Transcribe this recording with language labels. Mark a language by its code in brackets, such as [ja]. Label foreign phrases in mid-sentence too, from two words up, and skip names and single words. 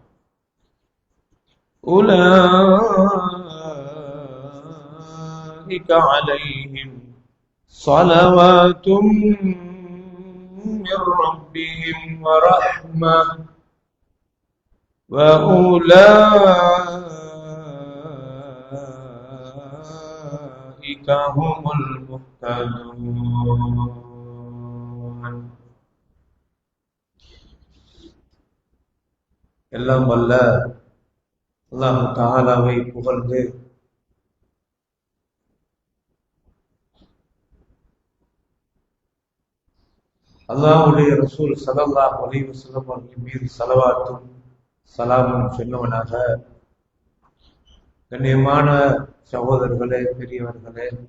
[ar] أولئك عليهم صلوات من ربهم ورحمة وأولئك هم المهتدون. [ta] எல்லாம் வல்ல அல்லாஹ் தஆலாவை புகழ்ந்து அல்லாஹ்வுடைய ரசூல் [ar] صلى الله عليه وسلم [ta] அவர்கள் மீது ஸலவாத்தும் சலாமும் சொன்னவனாக, கண்ணியமான சகோதரர்களே, பெரியவர்களே,